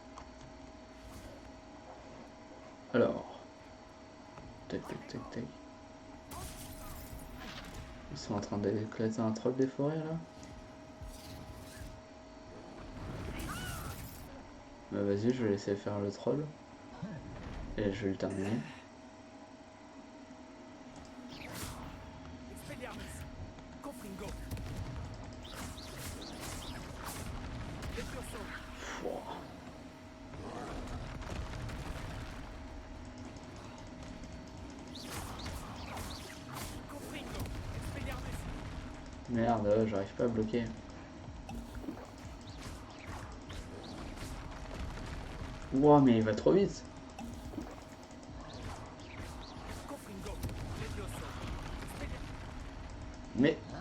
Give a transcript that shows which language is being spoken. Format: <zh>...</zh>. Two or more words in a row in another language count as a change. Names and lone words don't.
<fr>Alors. Tac. Ils sont en train d'éclater un troll des forêts là. Bah vas-y, je vais laisser faire le troll. Et je vais le terminer. Expelliarmus. Confringo. Levioso. Pouah. Confringo. Expelliarmus. Merde, j'arrive pas à bloquer. Wow, mais il va trop vite. Confringo. Levioso. Mais</fr>